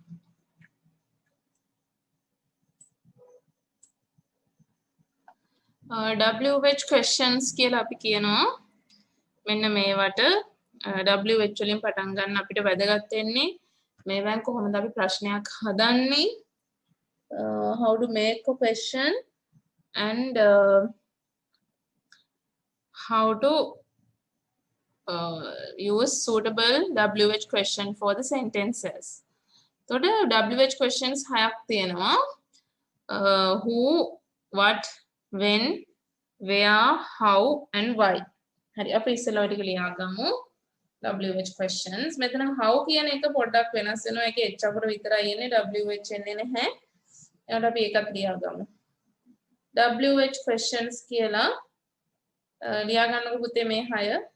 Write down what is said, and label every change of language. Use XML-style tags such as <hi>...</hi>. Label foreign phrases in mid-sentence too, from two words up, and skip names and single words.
<en>WH questions</en> <si>කියලා අපි කියනවා මෙන්න මේවට</si> <en>WH</en> <si>වලින් පටන් ගන්න අපිට වැදගත් වෙන්නේ මේවෙන් කොහොමද අපි ප්‍රශ්නයක් හදන්නේ</si> <en>how to make a question and how to use suitable WH question for the sentences.</en> <si>එතකොට</si> <en>WH questions</en> <si>හයක් තියෙනවා.</si> <en>Who, what, when, where, how and why.</en> <si>හරි අපි ඉස්සෙල්ලා ටික ලියා ගමු.</si> <en>WH questions.</en> <si>මෙතන how කියන එක පොඩ්ඩක් වෙනස් වෙනවා. ඒකේ H අකුර විතරයි එන්නේ WH එන්නේ නැහැ. එයාට අපි ඒකත් ලියා ගමු.</si> <en>WH questions</en> <si>කියලා ලියා ගන්නකො පුතේ මේ 6.</si>